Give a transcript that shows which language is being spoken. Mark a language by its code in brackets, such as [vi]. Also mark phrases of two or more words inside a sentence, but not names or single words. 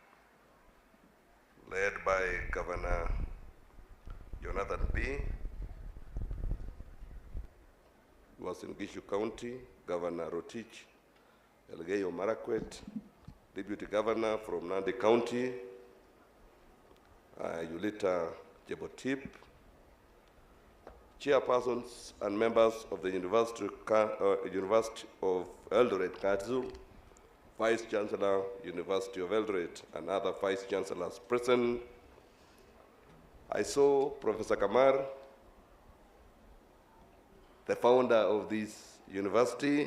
[en] led by Governor Jonathan P. Uasin Gishu County, Governor Rotich, Elgeyo Marakwet, Deputy Governor from Nandi County, Yulita Jebotip, chairpersons and members of the University of Eldoret, Katzu, Vice Chancellor, University of Eldoret, and other Vice Chancellors present. I saw Professor Kamar, the founder of this university.